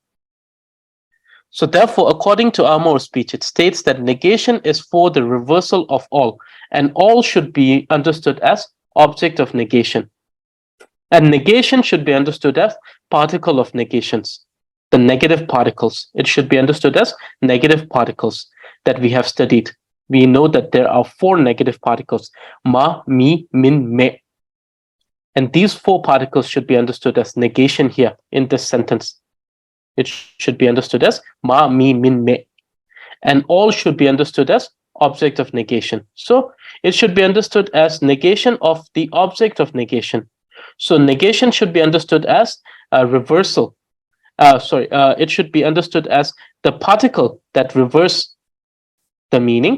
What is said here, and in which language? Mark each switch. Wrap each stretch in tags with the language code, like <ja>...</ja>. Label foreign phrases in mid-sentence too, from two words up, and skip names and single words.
<en>So therefore, according to Amor's speech, it states that negation is for the reversal of all, and all should be understood as object of negation. And negation should be understood as particle of negations, the negative particles. It should be understood as negative particles that we have studied. We know that there are 4 negative particles,</en> <bo>ma, mi, min,</bo> <en>me. And these 4 particles should be understood as negation here in this sentence. It should be understood as</en> <bo>ma, mi, min,</bo> <en>me. And all should be understood as object of negation. So it should be understood as negation of the object of negation. So negation should be understood as a reversal. It should be understood as the particle that reverses the meaning.</en>